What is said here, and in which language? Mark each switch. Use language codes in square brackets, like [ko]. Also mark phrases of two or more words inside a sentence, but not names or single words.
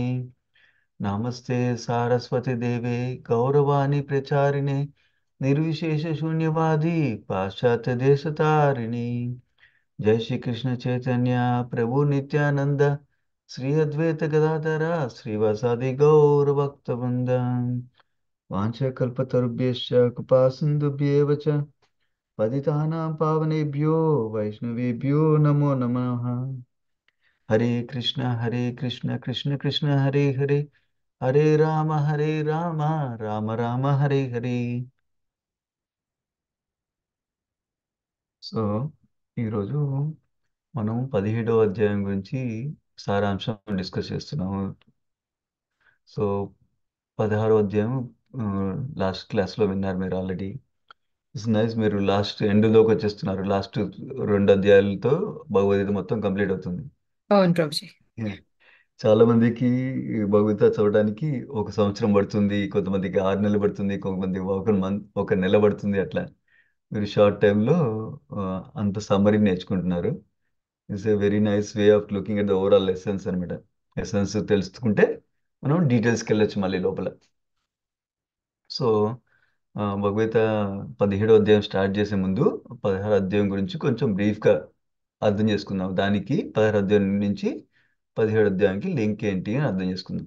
[sa] నమస్తే సారస్వతి దేవే గౌరవాణి ప్రచారిణే నిర్విశేష శూన్యవాది పాశ్చాత్య దేశతారిణి. జై శ్రీకృష్ణ చైతన్య ప్రభు నిత్యానంద శ్రీ అద్వైత గదాధర శ్రీవాసాది గౌరభక్తవృంద. వాంఛకల్పతరుభ్యశ్చ కృపా సింధుభ్యేవ చ పతితానాం పావనేభ్యో వైష్ణవేభ్యో నమో నమః. హరే కృష్ణ కృష్ణ కృష్ణ హరే హరే హరే రామ రామ రామ హరే హరే. [te] సో ఈరోజు మనం 17వ అధ్యాయం గురించి సారాంశం డిస్కస్ చేస్తున్నాము. సో 16వ అధ్యాయం [en] last class [te] విన్నారు మీరు ఆల్రెడీ. [en] It's nice, [te] మీరు [en] last end [te] వచ్చేస్తున్నారు. లాస్ట్ 2 అధ్యాయాలతో భగవద్గీత మొత్తం కంప్లీట్ అవుతుంది. అవును ప్రభుజీ. చాలా మందికి భగవద్గీత చదవడానికి 1 సంవత్సరం పడుతుంది, కొంతమందికి 6 నెలలు పడుతుంది, కొంతమందికి 1 నెల పడుతుంది. అట్లా మీరు [en] short time [te] అంత సమ్మరీ నేర్చుకుంటున్నారు. [en] It's a very nice way of looking at the overall lessons అనమాట. [te] లెసన్స్ తెలుసుకుంటే మనం డీటెయిల్స్కి వెళ్ళొచ్చు మళ్ళీ లోపల. సో భగవద్గీత 17వ అధ్యాయం స్టార్ట్ చేసే ముందు 16వ అధ్యాయం గురించి కొంచెం బ్రీఫ్గా అర్థం చేసుకుందాం. దానికి 16వ అధ్యాయం నుంచి 17వ అధ్యాయానికి లింక్ ఏంటి అని అర్థం చేసుకుందాం.